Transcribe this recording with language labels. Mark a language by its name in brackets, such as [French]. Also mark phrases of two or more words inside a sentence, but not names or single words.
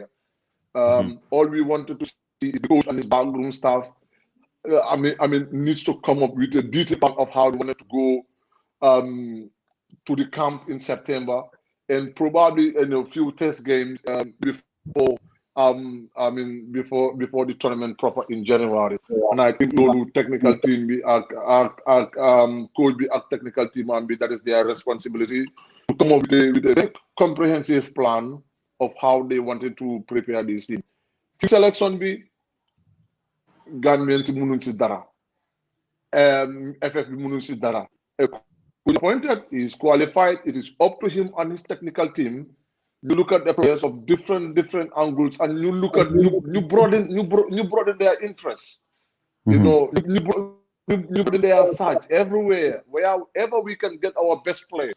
[English] All we wanted to see is the coach and his backroom staff needs to come up with a detailed plan of how they wanted to go to the camp in September, and probably in a few test games before the tournament proper in January. And I think the technical team be coach be a technical team and that is their responsibility to come up with a comprehensive plan of how they wanted to prepare this team. Team selection be Gambian [Wolof] munun ci dara. FF bi munun ci dara. [English] who's appointed, is qualified. It is up to him and his technical team. You look at the players of different angles, and you look at you broaden their interests. You know, you broaden their search everywhere, wherever we can get our best players.